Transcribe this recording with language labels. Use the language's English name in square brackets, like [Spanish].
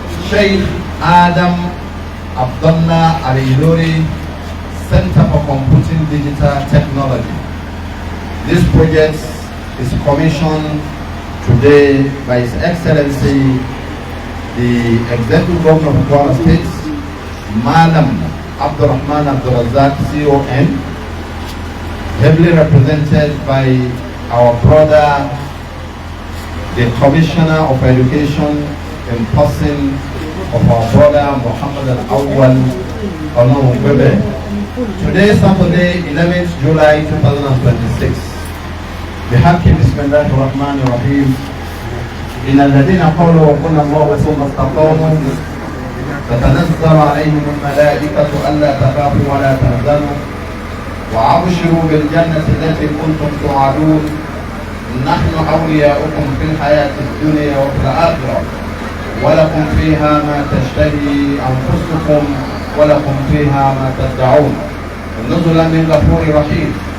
[English] شيخ آدم عبد الله الإلوري Center for Computing Digital Technology. This project is commissioned today by His Excellency the Executive Governor of Kwara State, Madam Abdurrahman Abdurazak, CON, heavily represented by our brother, the Commissioner of Education, in person of our brother Muhammad Al-Awwal Olóòótọ. Today, Saturday, 11th July 2026. [Arabic] بحق بسم الله الرحمن الرحيم. إن الذين قالوا ربنا الله ثم استقاموا تتنزل عليهم الملائكة ألا تخافوا ولا تحزنوا وأبشروا بالجنة التي كنتم توعدون نحن أولياؤكم في الحياة الدنيا وفي الآخرة ولكم فيها ما تشتهي أنفسكم ولكم فيها ما تدعون نزلا من غفور رحيم.